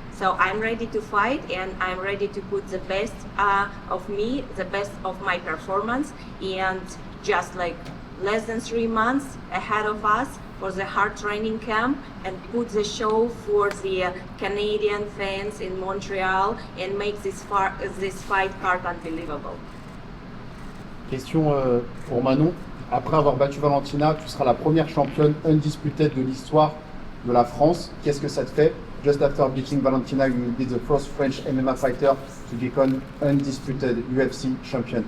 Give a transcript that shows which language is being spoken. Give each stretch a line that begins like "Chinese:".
English: So I'm ready to fight and I'm ready to put the best of me, the best of my performance, and just like less than 3 months ahead of us for the hard training camp and put the show for the Canadian fans in Montreal and make this fight card unbelievable.
French: Question pour Manon. Après avoir battu Valentina, tu seras la première championne undisputed de l'histoire de la France. Qu'est-ce que ça te fait?
English: Just after beating Valentina, you will be the first French MMA fighter to become undisputed UFC champion.